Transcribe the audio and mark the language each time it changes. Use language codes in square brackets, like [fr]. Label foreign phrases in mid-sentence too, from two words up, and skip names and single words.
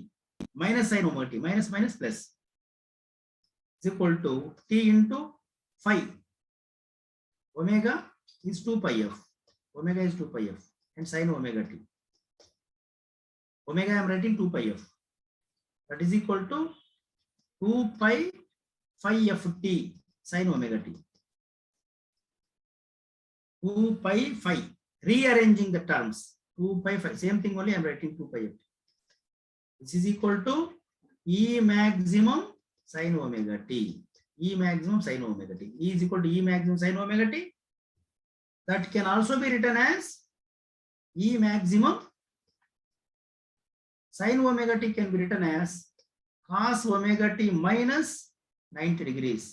[en] Minus sin omega t. Minus minus plus. Is equal to T into phi. Omega is 2 pi f. Omega is 2 pi f. And sin omega t. Omega I am writing 2 pi f. That is equal to 2 pi phi f t sin omega t. 2 pi phi. Rearranging the terms. 2 pi phi. Same thing only I am writing 2 pi f t. This is equal to E maximum sin omega t. E maximum sin omega t. E is equal to E maximum sin omega t. That can also be written as E maximum sin omega t can be written as cos omega t minus 90 degrees.